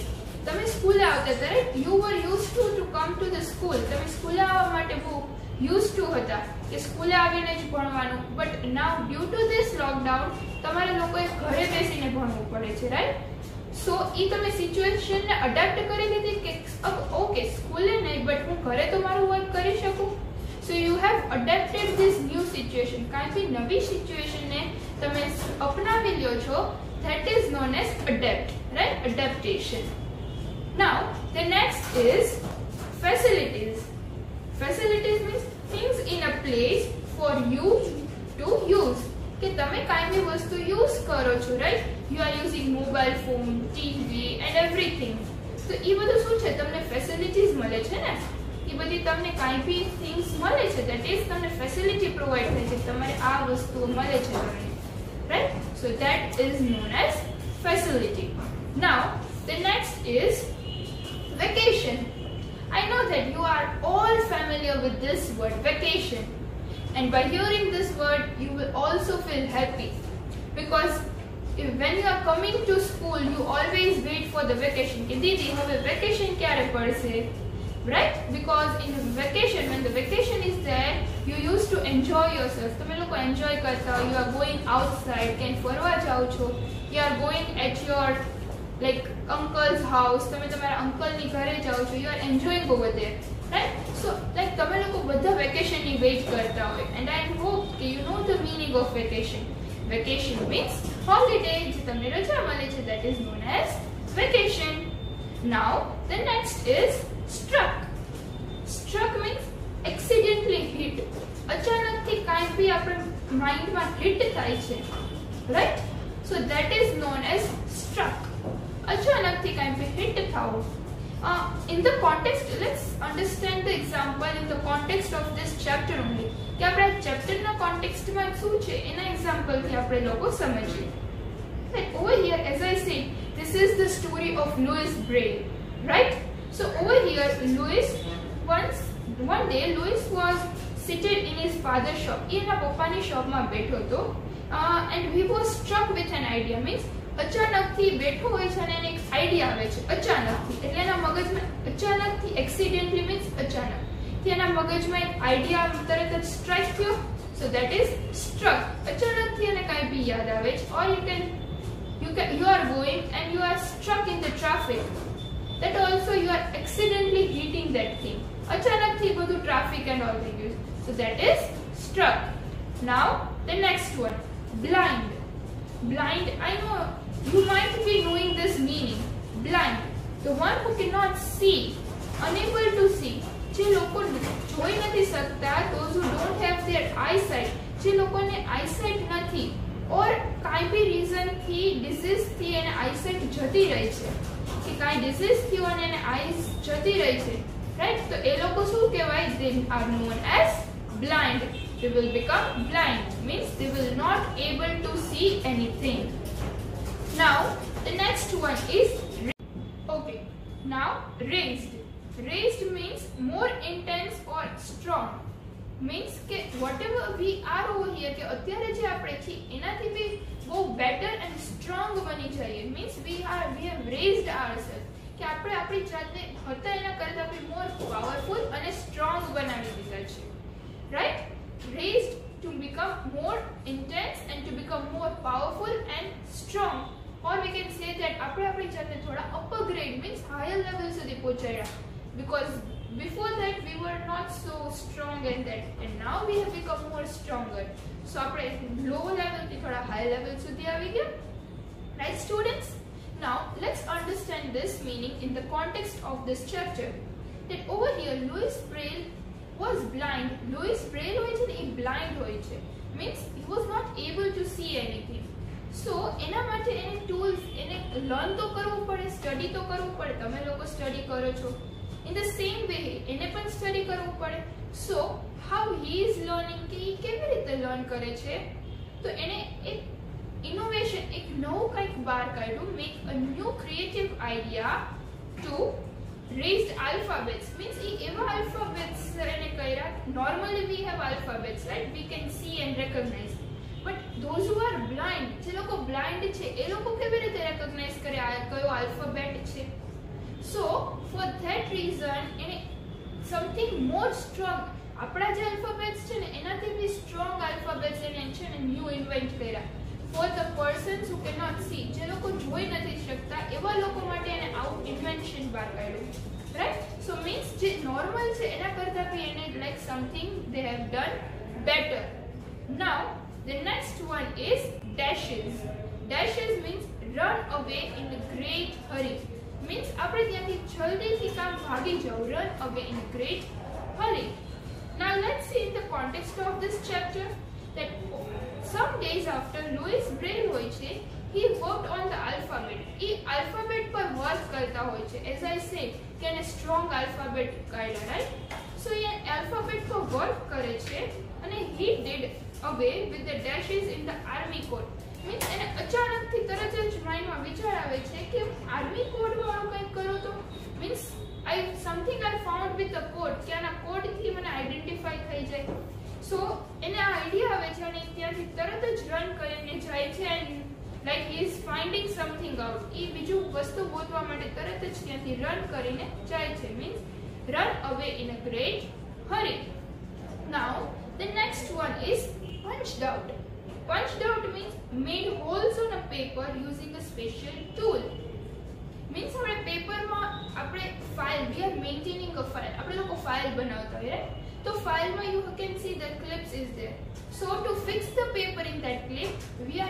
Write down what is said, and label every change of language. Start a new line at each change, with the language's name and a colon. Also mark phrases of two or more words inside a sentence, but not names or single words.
Gujarati: તમે સ્કૂલે આવતા ત્યારે
English: you were use to come to the school,
Gujarati: તમે સ્કૂલે આવવા માટે બહુ
English: use to
Gujarati: હતા કે સ્કૂલે આવીને જ ભણવાનું,
English: but now due to this lockdown
Gujarati: તમારે લોકોએ ઘરે બેસીને ભણવું પડે છે, રાઈટ? સો ઈ તમે સિચ્યુએશનને અડેપ્ટ કરી લીધી કે ઓકે સ્કૂલે નહીં બટ હું ઘરે તો મારું વર્ક કરી શકું.
English: so you have adapted this new situation,
Gujarati: કાંઈ બી નવી સિચ્યુએશનને તમે અપનાવી લ્યો છો,
English: that is known as adapt, right? Adaptation. Now the next is facilities. Facilities means things in a place for you to use.
Gujarati: કે તમે કાંઈ બી વસ્તુ યુઝ કરો છો, રાઈટ?
English: you are using mobile phone, TV and everything.
Gujarati: તો એ બધું શું છે, તમને ફેસિલિટીઝ મળે છે ને, એ બધી તમને કાંઈ બી થિંગ્સ મળે છે,
English: that is
Gujarati: તમને ફેસિલિટી પ્રોવાઈડ થાય છે, તમારે આ વસ્તુઓ મળે છે તમને, રાઈટ?
English: so that is known as facility. Now the next is vacation. I know that you are all familiar with this word vacation, and by hearing this word you will also feel happy, because when you are coming to school you always wait for the vacation
Gujarati: કે દીદી હવે વેકેશન ક્યારે પડશે,
English: right? Because in vacation, when the vacation is there, you used to enjoy yourself,
Gujarati: તમે લોકો એન્જોય કરતા હો,
English: you are going outside,
Gujarati: કાં ફરવા જાઓ છો,
English: you are going at your like uncle's house,
Gujarati: તમે તમારા અંકલ ની ઘરે જાઓ છો,
English: you are enjoying over there, right? So like
Gujarati: તમે લોકો બધા વેકેશન ની વેઇટ કરતા હોય,
English: and I hope that you know the meaning of vacation. Vacation means holiday,
Gujarati: જે તમને રજા મળે છે,
English: that is known as vacation. Now the next is struck. Struck means accidentally hit,
Gujarati: અચાનકથી કાંઈ બી આપણા માઇન્ડમાં હિટ થાય છે,
English: right? So that is known as struck.
Gujarati: અચાનકથી કાંઈ બી હિટ થવું.
English: In the context, let's understand the example in the context of this chapter only.
Gujarati: કે આપણે ચેપ્ટરના કોન્ટેક્સ્ટમાં શું છે એના એક્ઝામ્પલથી આપણે લોકો સમજીએ.
English: Like over here, as I said, this is the story of Louis Braille, right? So over here, one day Louis was seated in his father's shop.
Gujarati: એ એના પપ્પાની શોપમાં બેઠો હતો,
English: and he was struck with an idea, means
Gujarati: અચાનકથી બેઠો હોય છે અને એને એક આઈડિયા આવે છે અચાનકથી, એટલે એના મગજમાં અચાનકથી,
English: accidentally means
Gujarati: અચાનક થી એના મગજમાં એક આઈડિયા તરત જ સ્ટ્રાઇક થયો,
English: so that is struck.
Gujarati: અચાનકથી એને કાંઈ બી યાદ આવે છે,
English: ઓર you are going and you are struck in the traffic, that also you are accidentally hitting that thing.
Gujarati: અચાનકથી બધું
English: traffic and all things, so that is struck. Now the next one, blind. Blind, I know you might be knowing this meaning. Blind, the one who cannot see, unable to see,
Gujarati: જે લોકો જોઈ નથી શકતા,
English: those who don't have their eyesight,
Gujarati: જે લોકોને eyesight નથી, or કાંઈ બી reason થી disease થી એને eyesight જતી રહી છે, કે કાંઈ disease થયો અને એને eyes જતી રહી છે, right? તો એ લોકો શું કહેવાય?
English: They are known as blind. They will become blind, means they will not able to see anything. Now the next one is okay. Now raised. Raised means more intense or strong, means
Gujarati: કે
English: whatever we are over here,
Gujarati: કે અત્યારે જે આપણે છીએ એનાથી બી બહુ
English: better and strong
Gujarati: બની જઈએ,
English: means we have raised ourselves,
Gujarati: કે આપણે આપણી જાતને હતા એના કરતા બી
English: more powerful
Gujarati: અને strong બનાવી દીધા છે,
English: right? Raised to become more intense and to become more powerful and strong, or we can say that
Gujarati: આપણે આપણી જાતને થોડા
English: upper grade, means higher level
Gujarati: સુધી પહોંચાડ્યા,
English: because before that we were not so strong and that, and now we have become more stronger, so
Gujarati: આપણે low level થી થોડા high level સુધી આવી ગયા,
English: right students? Now let's understand this meaning in the context of this chapter. That over here Louis Braille was blind.
Gujarati: Louis Braille હોય છે ને એ blind હોય છે,
English: means he was not able to see anything.
Gujarati: So એના માટે એને tools, એને learn તો કરવું પડે, study તો કરવું પડે, તમે લોકો study કરો છો,
English: in the same way
Gujarati: એને પણ study કરવું પડે.
English: So how he is learning,
Gujarati: કે એ કેવી રીતે learn કરે છે? તો એને એક ઇનોવેશન એક નવું કંઈક બહાર કાઢ્યું
English: make a new creative idea to raised alphabets means
Gujarati: eva alphabets એને કઈરા
English: normally we have alphabets right we can see and recognize but those who are blind
Gujarati: જે લોકો blind છે એ લોકો કેવી રીતે recognize કરે આ કયો alphabet છે
English: so for that reason
Gujarati: એને
English: something more strong
Gujarati: આપણા જે alphabets છે ને એનાથી બી strong alphabets એને છે ને
English: new invent
Gujarati: કર્યા
English: for the persons who cannot see
Gujarati: જે લોકો જોઈ નથી શકતા એવા લોકો માટે એને આવું ઇન્વેન્શન બહાર કાઢ્યું
English: right so means
Gujarati: જે normal છે એના કરતા બી એને
English: like something they have done better now the next one is dashes means run away in a great hurry means
Gujarati: આપણે ત્યાંથી જલ્દીથી કામ ભાગી જાવ
English: run away in a great hurry now let's see in the context of this chapter that some days after Louis Braille
Gujarati: હોય છે
English: he worked on the alphabet
Gujarati: એ alphabet પર work કરતા હોય છે
English: as I said
Gujarati: કે એને strong alphabet કાઢ્યા
English: right so
Gujarati: એ alphabet પર work કરે છે અને
English: he did away with the dashes in the army code means
Gujarati: એને અચાનકથી તરત જ માઇન્ડમાં વિચાર આવે છે કે
English: army code
Gujarati: વાળો કંઈક કરો તો means
English: something I found with the code
Gujarati: કે આના કોડથી મને આઈડેન્ટિફાઈ થઈ જાય so એને આ આઈડિયા આવે છે અને ત્યાંથી તરત જ રન કરીને જાય છે
English: and like he is finding something out
Gujarati: એ બીજું વસ્તુ ગોતવા માટે તરત જ ત્યાંથી રન કરીને જાય છે
English: means run away in a great hurry now the next one is punched out means made holes on a paper using a special tool means
Gujarati: આપણે પેપરમાં આપણે ફાઇલ
English: we are maintaining a file
Gujarati: આપણે લોકો ફાઇલ બનાવતા હોય
English: right so file માં you can see the clips is there so to fix the paper in that clip we are